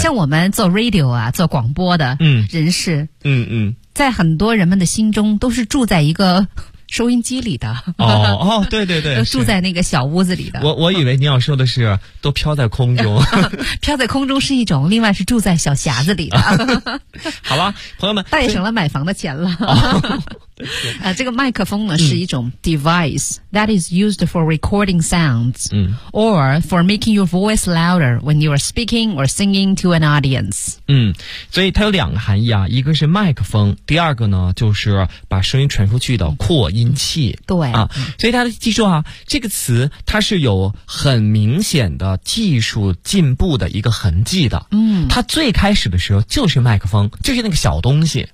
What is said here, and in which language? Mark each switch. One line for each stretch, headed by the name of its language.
Chinese: 像我们做 radio 啊，做广播的人士，在很多人们的心中都是住在一个收音机里的。哦，对对对，住在那个小屋子里的。我以为你要说的是都飘在空中。飘在空中是一种，另外是住在小匣子里的。好吧，朋友们，带省了买房的钱了。这个麦克风呢是一种
English: device that is used for recording sounds or for making your voice louder when you are speaking or singing to an audience.
Chinese: 嗯，所以它有两个含义啊，一个是麦克风，第二个呢就是把声音传出去的扩音器。对啊，所以大家记住啊，这个词它是有很明显的技术进步的一个痕迹的。嗯，它最开始的时候就是麦克风，就是那个小东西。